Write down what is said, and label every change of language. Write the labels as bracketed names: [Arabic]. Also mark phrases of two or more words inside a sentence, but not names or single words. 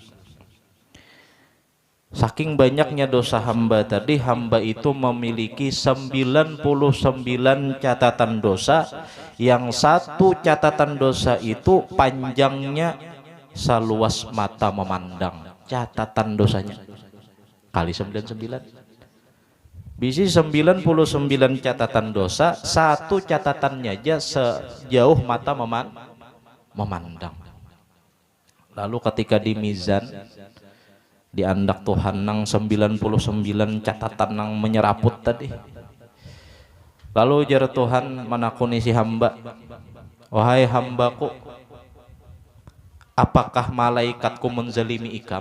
[Indonesian] Saking banyaknya dosa hamba tadi, hamba itu memiliki 99 catatan dosa, yang satu catatan dosa itu panjangnya seluas mata memandang. Catatan dosanya kali 99. Bisi 99 catatan dosa, satu catatannya aja sejauh mata memandang. Lalu ketika di mizan, [Banjar] diandak Tuhan nang 99 catatan nang menyeraput tadi. Lalu jar Tuhan menakuni si hamba, wahai hambaku, apakah malaikatku menzalimi ikam?